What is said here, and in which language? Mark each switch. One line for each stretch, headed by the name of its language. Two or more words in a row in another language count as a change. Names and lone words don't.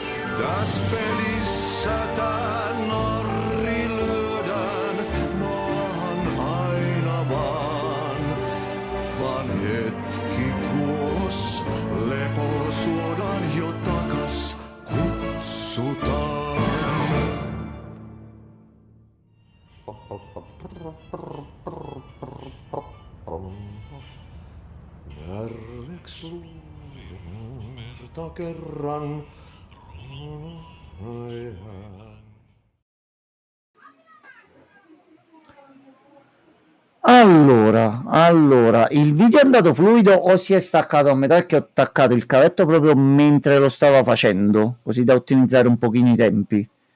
Finnish: Täs pelissä tää narri lyödään maahan aina vaan hetki kuos lepo suodaan jo takas kutsutaan. Järveks luulin merta kerran.
Italian: Allora, il video è andato fluido o si è staccato a metà perché ho attaccato il cavetto proprio mentre lo stavo facendo, così da ottimizzare un pochino i tempi.